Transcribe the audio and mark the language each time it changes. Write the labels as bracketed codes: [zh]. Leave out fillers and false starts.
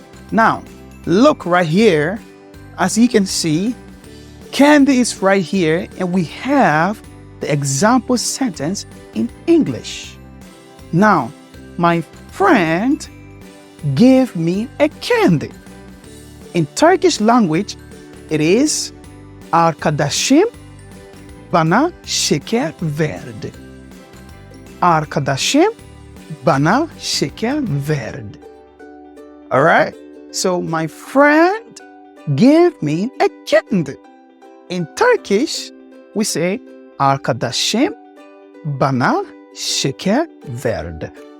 [en] Now, look right here. As you can see, candy is right here, and we have the example sentence in English. Now, my friend gave me a candy. In Turkish language, it is [tr] arkadaşım bana şeker verdi. Arkadaşım bana şeker verdi. [en] All right? So my friend gave me a candy. In Turkish, we say [tr] arkadaşım bana şeker verdi.